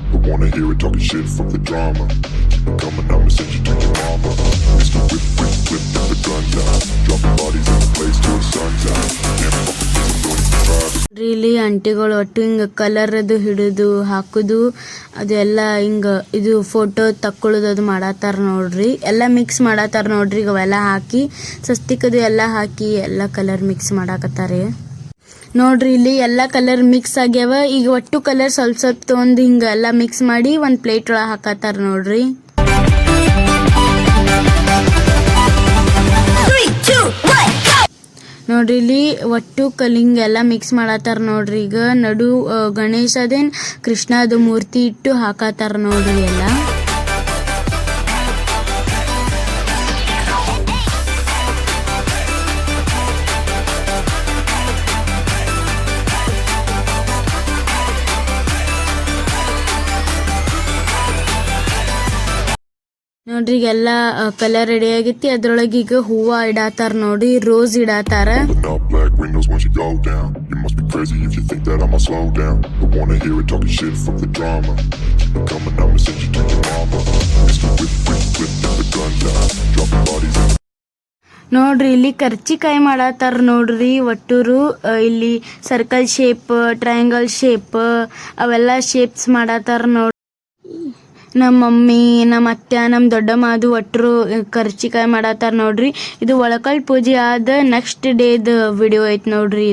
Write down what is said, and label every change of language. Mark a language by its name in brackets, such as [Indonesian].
[English] Don't wanna hear it talking shit from the drama. Keep it coming, I'ma send you to your mama. Mr. Whip, quick flip, get the guns out. Dropping bodies in the place till the sun's out. Can't fuck with this, I'm going to try. [Kannada] ಇಲ್ಲಿ ಆಂಟಿಗಳು ಒಟ್ಟು ಹಿಂಗ colour ಅದು ಹಿಡಿದು ಹಾಕುದು ಅದೆಲ್ಲ ಹಿಂಗ ಇದು photo ತಕ್ಕೊಳ್ಳೋದು ಅದು ಮಾಡತ್ತಾರ ನೋಡ್ರಿ. ಎಲ್ಲ ಮಿಕ್ಸ್ ಮಾಡತ್ತಾರ ನೋಡ್ರಿ. ಈಗ ಅವೆಲ್ಲ ಹಾಕಿ ಸಸ್ತಿಕದು ಎಲ್ಲ ಹಾಕಿ ಎಲ್ಲ ಕಲರ್ ಮಿಕ್ಸ್ ಮಾಡಾಕತ್ತಾರೆ ನೋಡ್ರಿ. ಇಲ್ಲಿ ಎಲ್ಲ ಕಲರ್ ಮಿಕ್ಸ್ ಆಗ್ಯಾವ. ಈಗ ಒಟ್ಟು ಕಲರ್ ಸ್ವಲ್ಪ ಸ್ವಲ್ಪ ತೊಗೊಂಡು ಹಿಂಗ ಎಲ್ಲ ಮಿಕ್ಸ್ ಮಾಡಿ ಒಂದ್ ಪ್ಲೇಟ್ ಒಳಗೆ ಹಾಕತ್ತಾರ ನೋಡ್ರಿ. ನೋಡ್ರಿ ಇಲ್ಲಿ ಒಟ್ಟು ಹಿಂಗ ಎಲ್ಲ ಮಿಕ್ಸ್ ಮಾಡತ್ತಾರ ನೋಡ್ರಿ. ಈಗ ನಡು ಗಣೇಶದೇನ್ ಕೃಷ್ಣದ ಮೂರ್ತಿ ಇಟ್ಟು ಹಾಕತ್ತಾರ ನೋಡ್ರಿ ಎಲ್ಲ. ನೋಡ್ರಿ ಈಗೆಲ್ಲ ಕಲರ್ ರೆಡಿ ಆಗೈತಿ. ಅದ್ರೊಳಗೆ ಈಗ ಹೂವ ಇಡಾತಾರ ನೋಡ್ರಿ, rose ಇಡಾತಾರ. [English] Pulling up black windows once you go down. You must be crazy if you think that I'ma slow down. Don't wanna hear it talking shit from the drama. Keep it coming, I'ma send you to your mama. Mr. Whip, whip, whip, get the gun down. Dropping bodies in [Kannada] ನೋಡ್ರಿ ಇಲ್ಲಿ ಕರ್ಚಿಕಾಯಿ ಮಾಡತ್ತಾರ ನೋಡ್ರಿ. ಒಟ್ಟೂರು ಇಲ್ಲಿ circle shape, triangle shape ಅವೆಲ್ಲ shapes ಮಾಡತ್ತಾರ ನೋಡ್ರಿ. ನಮ್ಮ mummy, ನಮ್ಮ ಅತ್ತೆ, ನಮ್ಮ ದೊಡ್ಡಮ್ಮ ಅದು ಒಟ್ಟರು ಕರ್ಚಿಕಾಯಿ ಮಾಡತ್ತಾರ ನೋಡ್ರಿ. ಇದು ಒಳಕಲ್ ಪೂಜೆ ಆದ ನೆಕ್ಸ್ಟ್ ಡೇದ ವಿಡಿಯೋ ಐತ್ ನೋಡ್ರಿ.